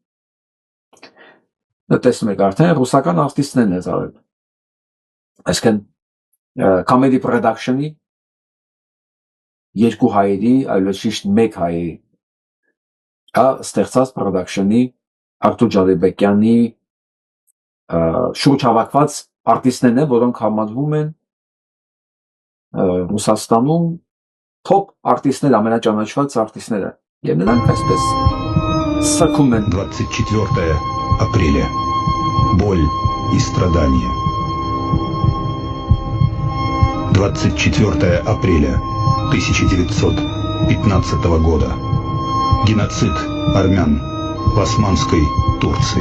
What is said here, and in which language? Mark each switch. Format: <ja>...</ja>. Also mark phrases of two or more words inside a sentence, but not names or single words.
<hy>տեսնում եք արդեն ռուսական արտիստներն են արել, այսինքն</hy> <en>comedy production-</en> <hy>ի երկու հայերի, այլ շիշտ մեկ հայերի ստեղծած production-ի Արտուր Ջալիբեկյանի շուրջ հավաքված արտիստներն են, որոնք համարվում են Ռուսաստանում top արտիստներ, ամենաճանաչված արտիստները, եւ նրանք այսպես սրբում են</hy> <ru>24 апреля. Боль и страдания. 24 апреля 1915 года. Геноцид армян в Османской Турции.</ru>